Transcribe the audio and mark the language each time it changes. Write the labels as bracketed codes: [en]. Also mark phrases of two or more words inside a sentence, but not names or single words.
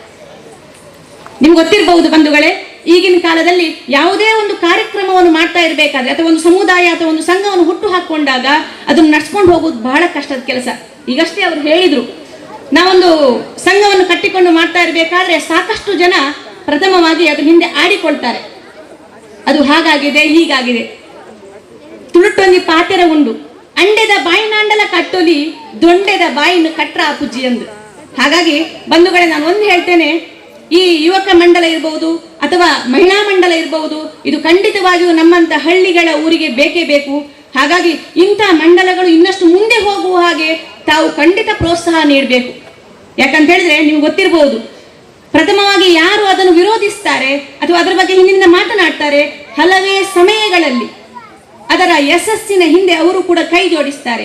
[kn] ನಿಮ್ಗೆ ಗೊತ್ತಿರಬಹುದು ಬಂಧುಗಳೇ, ಈಗಿನ ಕಾಲದಲ್ಲಿ ಯಾವುದೇ ಒಂದು ಕಾರ್ಯಕ್ರಮವನ್ನು ಮಾಡ್ತಾ ಇರಬೇಕಾದ್ರೆ ಅಥವಾ ಒಂದು ಸಮುದಾಯ ಅಥವಾ ಒಂದು ಸಂಘವನ್ನು ಹುಟ್ಟು ಹಾಕೊಂಡಾಗ ಅದನ್ನು ನಡ್ಸ್ಕೊಂಡು ಹೋಗೋದು ಬಹಳ ಕಷ್ಟದ ಕೆಲಸ. ಈಗಷ್ಟೇ ಅವರು ಹೇಳಿದ್ರು, ನಾವೊಂದು ಸಂಘವನ್ನು ಕಟ್ಟಿಕೊಂಡು ಮಾಡ್ತಾ ಇರಬೇಕಾದ್ರೆ ಸಾಕಷ್ಟು ಜನ ಪ್ರಥಮವಾಗಿ ಅದ್ರ ಹಿಂದೆ ಆಡಿಕೊಳ್ತಾರೆ. ಅದು ಹಾಗಾಗಿದೆ, ಹೀಗಾಗಿದೆ. [tcy] ತುಳುಟೊಂದಿ ಪಾತೆರ ಉಂಡು, ಅಂಡೆದ ಬಾಯಿನಾಂಡಲ ಕಟ್ಟೊಲಿ, ದೊಂಡೆದ ಬಾಯಿನ ಕಟ್ರ ಪುಜ್ಜಿ ಅಂದು. [kn] ಹಾಗಾಗಿ ಬಂಧುಗಳೇ, ನಾನು ಒಂದು ಹೇಳ್ತೇನೆ, ಈ ಯುವಕ ಮಂಡಲ ಇರಬಹುದು ಅಥವಾ ಮಹಿಳಾ ಮಂಡಲ ಇರಬಹುದು, ಇದು ಖಂಡಿತವಾಗಿಯೂ ನಮ್ಮಂತ ಹಳ್ಳಿಗಳ ಊರಿಗೆ ಬೇಕೇ ಬೇಕು. ಹಾಗಾಗಿ ಇಂಥ ಮಂಡಲಗಳು ಇನ್ನಷ್ಟು ಮುಂದೆ ಹೋಗುವ ಹಾಗೆ ತಾವು ಖಂಡಿತ ಪ್ರೋತ್ಸಾಹ ನೀಡಬೇಕು. ಯಾಕಂತ ಹೇಳಿದ್ರೆ ನಿಮ್ಗೆ ಗೊತ್ತಿರಬಹುದು, ಪ್ರಥಮವಾಗಿ ಯಾರು ಅದನ್ನು ವಿರೋಧಿಸ್ತಾರೆ ಅಥವಾ ಅದರ ಬಗ್ಗೆ ಹಿಂದಿನಿಂದ ಮಾತನಾಡ್ತಾರೆ, ಹಲವೇ ಸಮಯಗಳಲ್ಲಿ ಅದರ ಯಶಸ್ಸಿನ ಹಿಂದೆ ಅವರು ಕೂಡ ಕೈ ಜೋಡಿಸ್ತಾರೆ.